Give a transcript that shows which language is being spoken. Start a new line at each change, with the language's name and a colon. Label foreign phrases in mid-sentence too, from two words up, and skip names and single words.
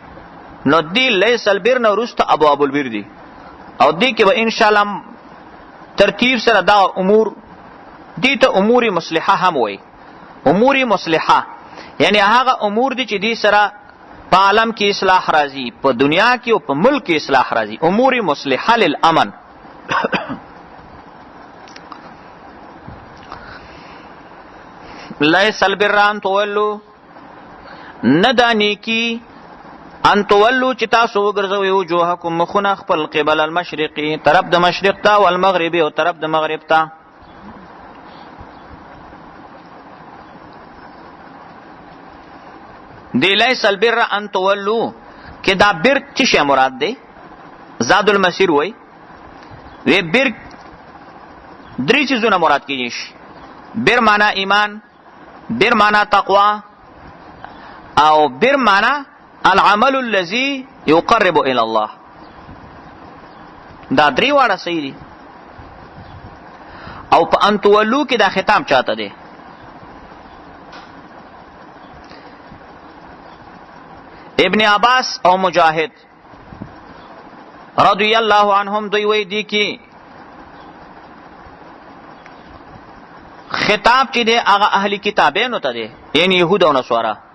Pashto: نو دی
Arabic: لیس البر
Pashto: نه وروسته ابواب البر دي، او دی کې به ان شاء الله ترتیب سره دا امور دي ته امور مصلحه هم وای. امور مصلحه یعنی هغه امور دي چې دی سره په عالم کې اصلاح راځي، په دنیا کې او په ملک کې اصلاح راځي. امور مصلحه للامن.
Arabic: لیس البر ان تولوا،
Pashto: ندا نیکی ان تولوا چې تاسو وګرځوي وجوهکم مخونه خپل
Arabic: قبل المشرقي
Pashto: طرف د مشرق ته، والمغربي او طرف د مغرب ته. دی
Arabic: لیس البر ان تولوا
Pashto: کې دا بر څه شی مراد دی؟ زاد المسیر وای وی بر 3 چیزونه مراد کیږي. بر معنا ایمان، بر معنا تقوا، او بر معنا
Arabic: العمل الذي يقرب الى الله.
Pashto: دا 3 واړه صحیح دي. او په
Arabic: ان تولوا
Pashto: کې دا ختم چاته دی؟ ابن عباس او مجاهد
Arabic: رضی الله عنهم
Pashto: دوی وی دی کی خطاب چې دی هغه اهلی کتابینو ته دی، یعنی یهود او نصارا.